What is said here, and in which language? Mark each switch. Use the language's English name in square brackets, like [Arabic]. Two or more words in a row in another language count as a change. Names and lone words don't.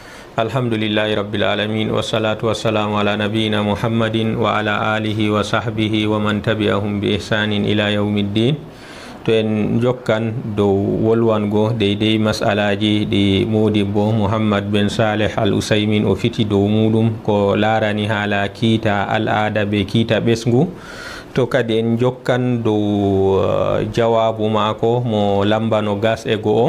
[Arabic] الحمد لله رب العالمين والصلاة والسلام على نبينا محمد وعلى آله وصحبه ومن تبعهم بإحسان إلى يوم الدين. [Fula] To en jokkan dow wolwango deydey masalaji ɗi modibbo Mouhammad ben Saleh Al Usaymin o fiti dow muɗum ko larani haala kiita al'ada be kiita ɓesgu. To kadi en jokkan dow jawabu mako mo lambano gas e go'o.